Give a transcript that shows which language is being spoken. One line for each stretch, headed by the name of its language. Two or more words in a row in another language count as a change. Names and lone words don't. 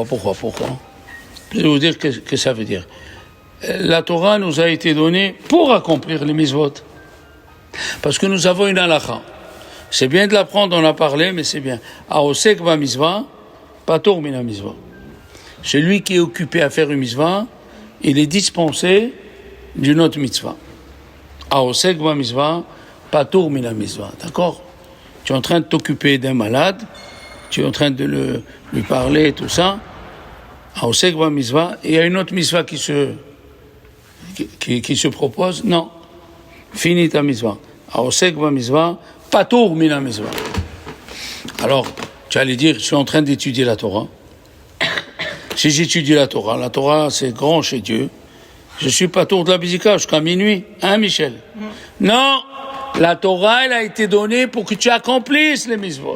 French: Je vais vous dire que ça veut dire. La Torah nous a été donnée pour accomplir les mitzvot. Parce que nous avons une halakha. C'est bien de l'apprendre, on a parlé, mais c'est bien.
Hebrew: העוסק במצווה פטור מן המצווה.
French: Celui qui est occupé à faire une mitzvah, il est dispensé d'une autre mitzvah.
Hebrew: העוסק במצווה פטור מן המצווה.
French: D'accord? Tu es en train de t'occuper d'un malade, tu es en train de lui parler, tout ça.
Hebrew: העוסק במצווה,
French: et il y a une autre mitzvah qui se propose. Non. Finis ta mitzvah.
Hebrew: העוסק במצווה פטור מן המצווה.
French: Alors, tu allais dire, je suis en train d'étudier la Torah. Si j'étudie la Torah c'est grand chez Dieu. Je suis patur de la bidika jusqu'à minuit. Hein, Michel? Non, la Torah, elle a été donnée pour que tu accomplisses les mitzvot.